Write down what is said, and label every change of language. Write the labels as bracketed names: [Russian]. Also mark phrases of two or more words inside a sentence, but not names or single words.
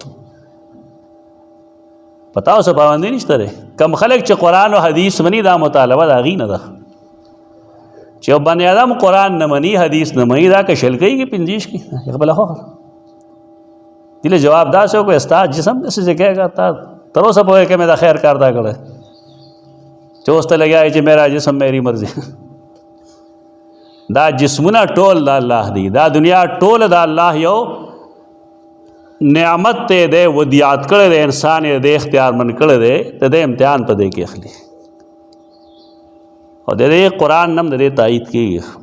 [Pashto] پتا څه پابندي نشته دی کم خلک چې قرآن او حدیث مني دا مطالبه د هغې نه ده چې یو بني آدم قرآن نه مني حدیث نه مني دا که شل کوي که پنځیش کوي بله خو دله جواب داسې وکړو ستا جسم داسې چې کهېږه تا تر اوسه پوهې که مې دا خیر کار دا کړی چې اوس ته لګیا چې [Urdu] میرا جسم میری مرضی [Pashto] دا جسمونه ټول د الله دی دا دنیا ټول د الله یو نعمت ته دی ودیعت کړی دی انسان یې د اختیار من کړی دی د دې امتحان په دې کې اخلي او د دې قرآن نم د دې تایید کېږي